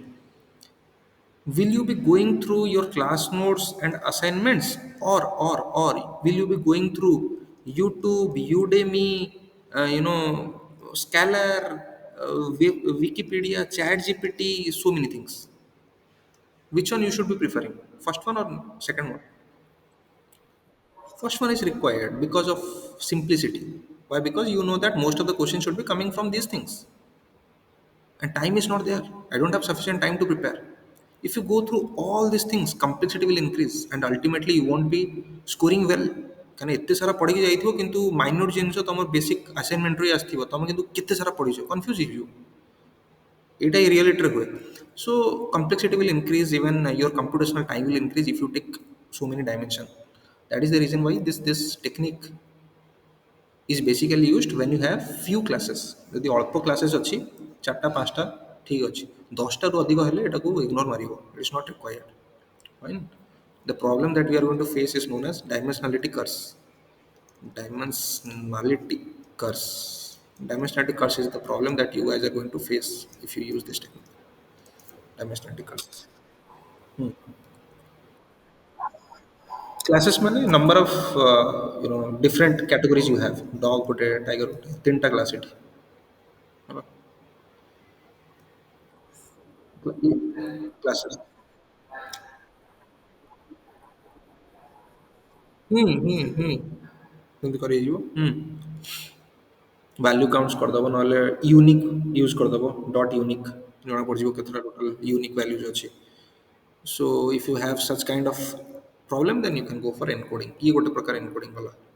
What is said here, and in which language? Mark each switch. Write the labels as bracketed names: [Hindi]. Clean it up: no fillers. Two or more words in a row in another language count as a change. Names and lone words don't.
[English] Will you be going through your class notes and assignments or will you be going through youtube udemy scalar wikipedia chat gpt so many things which one you should be preferring first one or second one first one is required because of simplicity why because you know that most of the questions should be coming from these things and time is not there I don't have sufficient time to prepare if you go through all these things complexity will increase and ultimately you won't be scoring well [Odia] କାରଣ ଏତେ ସାରା ପଢ଼ିକି ଯାଇଥିବ କିନ୍ତୁ ମାଇନର ଜିନିଷ ତମର ବେସିକ୍ ଆସାଇନମେଣ୍ଟରୁ ହିଁ ଆସିଥିବ ତମେ କିନ୍ତୁ କେତେ ସାରା ପଢ଼ିଛ କନଫ୍ୟୁଜ୍ ହେଇଯିବ ଏଇଟା ହିଁ ରିଆଲିଟିରେ ହୁଏ [English] so complexity will increase even your computational time will increase if you take so many dimension that is the reason why this technique is basically used when you have few classes [Odia] ଯଦି ଅଳ୍ପ classes ଅଛି ଚାରିଟା ପାଞ୍ଚଟା ଠିକ୍ ଅଛି ଦଶଟାରୁ ଅଧିକ ହେଲେ ଏଟାକୁ ଇଗ୍ନୋର ମାରିବ [English] it is not required fine the problem that we are going to face is known as dimensionality curse dimensionality curse dimensionality curse is the problem that you guys are going to face if you use this technique dimensionality curse classes ମାନେ number of different categories you have dog ଗୋଟେ tiger ଗୋଟେ [Odia] ତିନିଟା class ଏଠି ହେଲା [English] classes [Odia] ସେମିତି କରି ହେଇଯିବ [English] value counts [Odia] କରିଦେବ ନହେଲେ [English] unique use କରିଦେବ dot unique [Odia] ଜଣା ପଡ଼ିଯିବ କେତେଟା [English] total unique values ଅଛି so if you have such kind of problem then you can go for encoding [Odia] ଇଏ ଗୋଟେ ପ୍ରକାର ଏନକୋଡ଼ିଂ ଗଲା